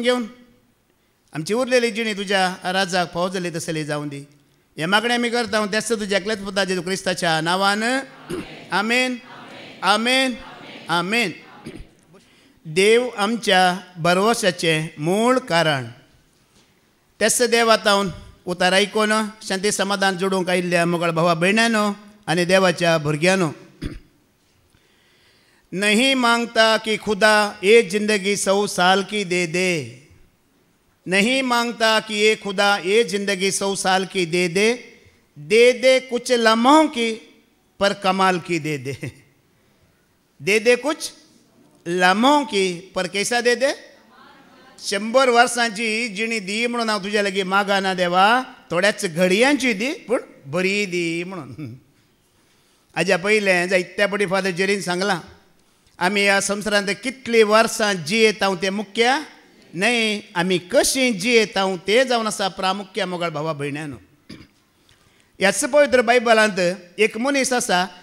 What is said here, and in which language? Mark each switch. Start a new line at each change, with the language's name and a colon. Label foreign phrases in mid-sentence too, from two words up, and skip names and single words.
Konkani: घेवन आमची उरलेली जिणी तुज्या राजाक फाव जाली तसली जावं दी हे मागणें आमी करता तेच तुज्या एकल्याच पुता जेजू क्रिस्ताच्या नांवान आमेन आमेन आमेन देव आमच्या भरवशाचें मूळ कारण तेच देव आतां उतार आयकून शांती समाधान जोडूंक आयिल्ल्या मोगळ भावा भयणांनो आनी देवाच्या भुरग्यांनो
Hindi: नहीं मांगता कि खुदा ये जिंदगी 100 साल की दे दे नहीं मांगता कि ये खुदा ये जिंदगी 100 साल की दे दे कुछ लम्हों की पर कमाल की दे दे कुछ लम्हों की पर कैसा दे
Konkani: 100 वर्सांची जिणी दी म्हणून हांव तुज्या लागीं मागाना देवा थोड्याच घडयांची दी पूण बरी दी म्हणून हाज्या पयलें जायत्या पटी फादर जेरीन सांगलां आमी ह्या संवसारांत कितलीं वर्सां जियेता तें मुख्य न्हय आमी कशीं जियेता तें जावन आसा प्रामुख्य मोगळ भावा भयण्यांनो ह्याच पवित्र बायबलांत एक मनीस आसा